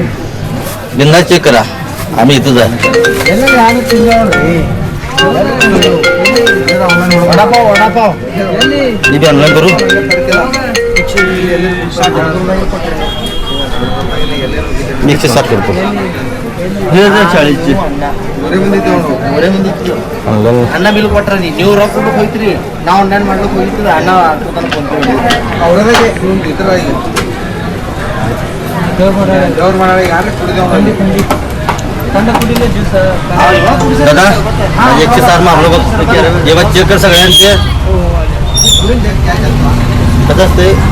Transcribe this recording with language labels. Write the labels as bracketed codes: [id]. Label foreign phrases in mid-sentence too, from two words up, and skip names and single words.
[mr] बिंदास चेक करा आम्ही इथंच आहे. वडापाव वडापाव इथे ऑनलाईन करू. मी 160 करतो 40ची [kn] ಅನ್ನ ಬಿಲ್ ಕೊಟ್ರ ನೀವು ರೊಕ್ಕ ಕೊಟ್ಟು ಹೋಯ್ತ್ರಿ ನಾವು ಆನ್ಲೈನ್ ಮಾಡ್ಲಿಕ್ಕೆ ಹೋಗಿರ್ತೀವಿ ಅನ್ನ ಫೋನ್ [mr] दादा 160 मारलो बघ जेव्हा चेक कर सगळ्यांचे कसं असते.